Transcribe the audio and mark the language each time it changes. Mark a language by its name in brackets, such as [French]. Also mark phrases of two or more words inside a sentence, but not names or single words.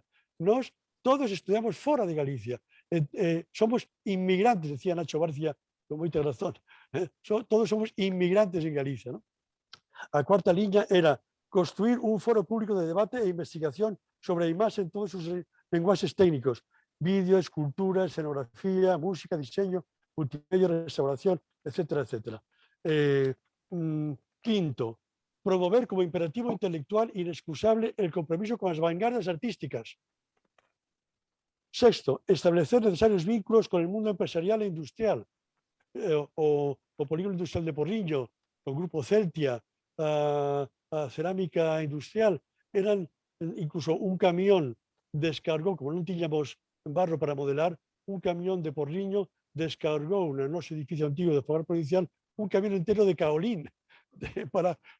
[Galician] Nós todos estudiamos fora de Galicia. Somos inmigrantes, decía Nacho Barcia, con moita razón. Todos somos inmigrantes en Galicia, ¿no? A cuarta liña era construir un foro público de debate e investigación sobre a imaxe en todos os lenguaxes técnicos, vídeo, escultura, escenografía, música, diseño, multimedia, restauración, etcétera, etcétera. [Spanish] Quinto, promover como imperativo intelectual inexcusable el compromiso con las vanguardias artísticas. Sexto, establecer necesarios vínculos con el mundo empresarial e industrial. [Galician] O Polígono Industrial de Porriño, o Grupo Celtia, a Cerámica Industrial, eran incluso un camión descargou, como non tiñamos barro para modelar, un camión de Porriño descargou no noso edificio antigo de Fogar Provincial un camión entero de caolín para modelar.